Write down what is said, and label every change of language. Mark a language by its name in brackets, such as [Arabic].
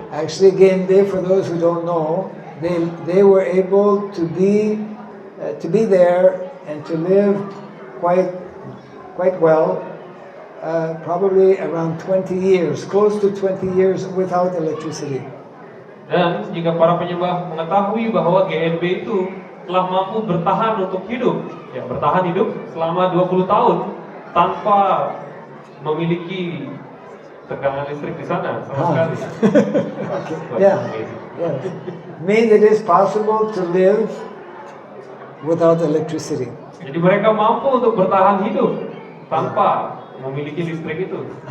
[English] Actually, GNB, for those who don't know, they were able to be there and to live quite well, probably around 20 years, close to 20 years without electricity. [Indonesian] Dan jika para penyembah mengetahui bahwa GNB itu telah mampu bertahan untuk hidup, bertahan hidup selama 20 tahun tanpa memiliki tegangan listrik di sana sama sekali. Yeah. [English] Means it is possible to live without electricity. [Indonesian] Jadi mereka mampu untuk bertahan hidup tanpa memiliki listrik itu.